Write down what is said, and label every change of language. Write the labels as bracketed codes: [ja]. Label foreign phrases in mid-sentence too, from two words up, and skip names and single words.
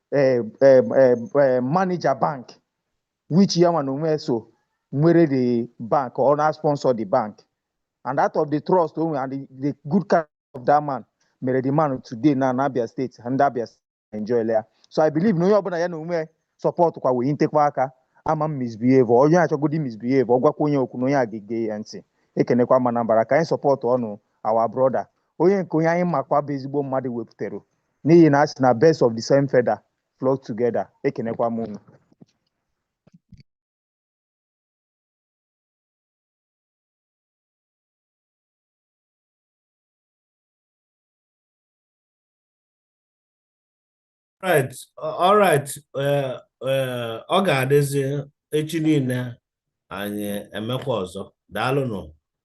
[en] manager bank, which [ig] ya nwa na onwe so nwere [en] the bank or na sponsor the bank, and out of the trust and the good character of that man mere the man today na Abia State and Abia enjoy there. [ig] So I believe na onye ọbụla ya na onwe support kwa wee ntekwa aka ama misbehave, onye achọgodi misbehave, ọ gwakwa onye okwu na onye a ga-ege ya ntị. Ekenekwa m Anambra ka anyị support ọnụ [en] our brother, [ig] onye nke onye anyị makwa bụ ezigbo mmadụ wepụtara, n'ihi na asị na [en] best of the same feather flock together. [ig] Ekenekwa m unu. [en] All right. [ig] Ọ ga-adịzi echi niile anyị emekwa ọzọ. Daalụ nụ.